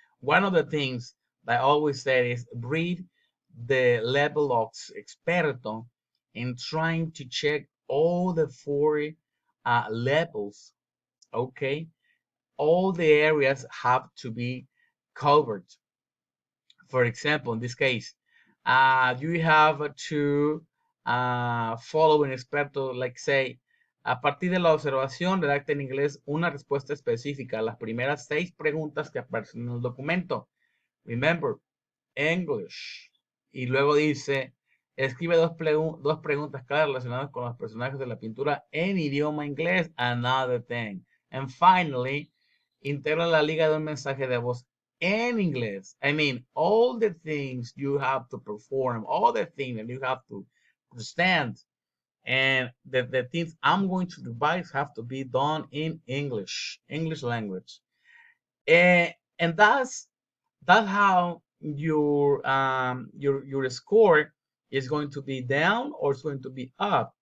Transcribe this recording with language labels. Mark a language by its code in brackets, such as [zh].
[en] One of the things that I always say is read the level of experto and trying to check all the four levels. Okay, all the areas have to be covered. For example, in this case, you have to follow [es] un experto, [en] like say, [es] a partir de la observación, redacta en inglés una respuesta específica a las primeras 6 preguntas que aparecen en el documento. [en] Remember, English. [es] Y luego dice, escribe dos preguntas claras relacionadas con los personajes de la pintura en idioma inglés. [en] Another thing. And finally, [es] integra la liga de un mensaje de voz en inglés. [en] I mean, all the things you have to perform, all the things that you have to understand, and the things I'm going to revise have to be done in English language. And that's how your score is going to be down or it's going to be up.